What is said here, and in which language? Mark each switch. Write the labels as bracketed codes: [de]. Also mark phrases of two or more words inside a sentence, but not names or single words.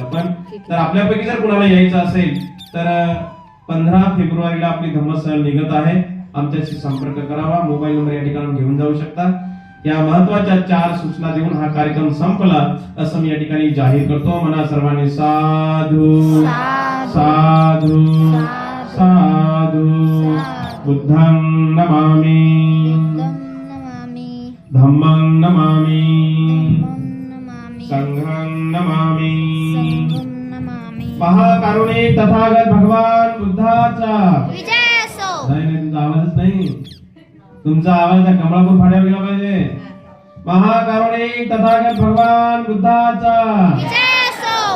[mr] आपण तर आपल्यापैकी जर कुणाला यायचं असेल तर 15 फेब्रुवारीला आपली धम्म सहल निघत आहे. आमच्याशी संपर्क करावा. मोबाईल नंबर या ठिकाणी घेऊन जाऊ शकता. या महत्वाच्या 4 सूचना देऊन हा कार्यक्रम संपला असं मी या ठिकाणी जाहीर करतो. म्हणा सर्वांनी [pi] साधू साधू साधू. बुद्धं नमामि, धम्मं नमामि, संघं नमामि. [mr] महाकारुणिक तथागत भगवान बुद्धाचा विजय असो. नाही, तुमचा आवाजच नाही. तुमचा आवाज त्या कमळापूर फाड्यावर गेला पाहिजे. महाकारुणिक तथागत भगवान बुद्धाचा विजय असो.